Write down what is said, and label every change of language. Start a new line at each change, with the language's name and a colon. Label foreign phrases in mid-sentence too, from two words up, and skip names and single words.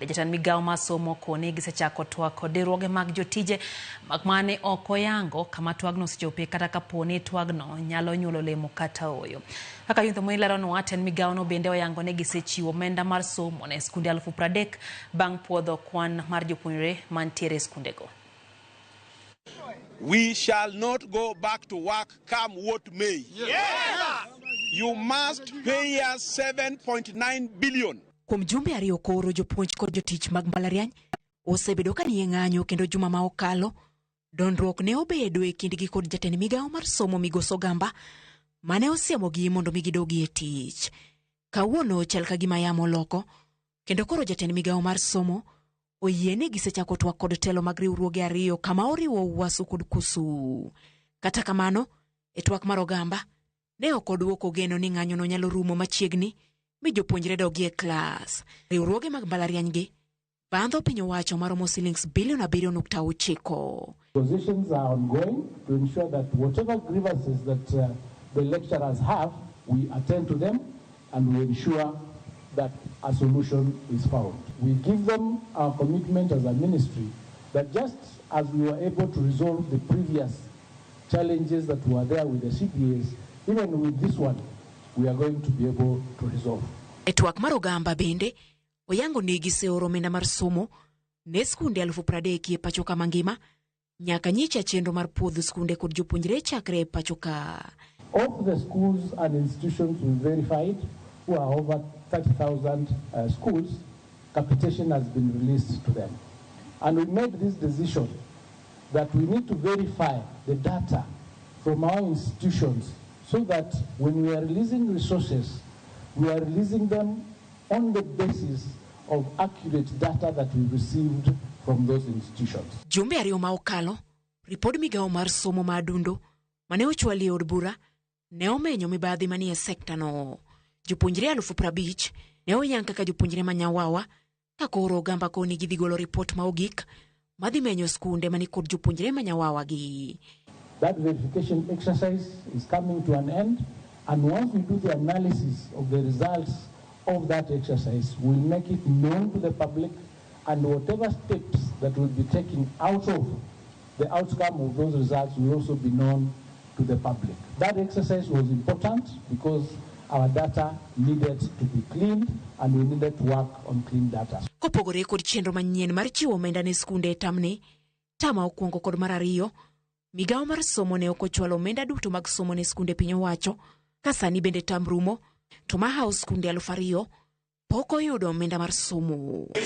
Luo (Kenya and Tanzania): Jatend migawo mar somo koni gisechako twak kod riwruoge mag jotije mane ok oyango kama twagno osechope kata kaponi twagno nyalo nyuolo lemo kata oyo. Kaka yuntho leronwa, jatend migawono bende oyango ni gisechiwo omenda mar somo ne skunde 30,000 bang' puodho kwan mar jopuonjre mantiere e skundego.
English: We shall not go back to work come what may. Yes! You must pay us 7.9 billion.
Luo (Kenya and Tanzania): Kuom jumbe ariyo koro jopuonj kod jotich mag mbalariany osebedo ka nie ng'anyo kendo juma ma okalo dondruok ne obedo e kindgi kod jatend migawo mar somo Migoso Gamba mane osiemogi mondo gidogi e tich. Kawuono chal ka gima yamo loko kendo koro jatend migawo mar somo oyiene gisechako twak kod telo mag riwruoge ariyo kama oriwo Uwasu kod Kusu. Kata kamano, e twak mar Ogamba ne ok oduoko geno ni ng'anyono nyalo rumo machiegni mi jopuonjre dogi e klas. Riwruoge mag mbalariany gi bandho piny owacho maromo shillings bilion 7.9.
English: Positions are ongoing to ensure that whatever grievances that the lecturers have, we attend to them and we ensure that a solution is found. We give them our commitment as a ministry that just as we were able to resolve the previous challenges that were there with the CPAs, even with this one, we are going to be able to resolve.
Luo (Kenya and Tanzania): E twak mar Ogamba bende, oyango ni giseoro omenda mar somo ne skunde 30,000 e pacho ka mangima, nyaka nyicha chenro mar puodho skunde kod jopuonjre chakre e pacho ka.
English: Of the schools and institutions we verified, who are over 30,000 schools, capitation has been released to them. And we made this decision that we need to verify the data from our institutions so that when we are releasing resources, we are releasing them on the basis of accurate data that we received from those institutions.
Luo (Kenya and Tanzania): Jumbe ariyo ma okalo, ripod migawo mar somo ma adundo, mane ochwali e od bura, ne omenyo mibadhi manie sekta no. Jopuonjre 50,000 ne oyang kaka jopuonjre manyawawa, ka koro Ogamba koni gidhi golo ripot ma ogik madhi menyo skunde mani kod jopuonjre manyawawa gi.
English: That verification exercise is coming to an end, and once we do the analysis of the results of that exercise, we'll make it known to the public, and whatever steps that will be taken out of the outcome of those results will also be known to the public. That exercise was important because our data needed to be cleaned and we needed to work on clean data.
Luo (Kenya and Tanzania): Kopogore kod chenro manyien mar chiwo omenda ne skunde tamne, tama okuongo kod mar ariyo, migawo mar somo ne okochwalo omenda duto mag somo ne skunde piny owacho, ka sani bende tam rumo, to ma hao skunde 2,000 pok oyudo omenda mar somo.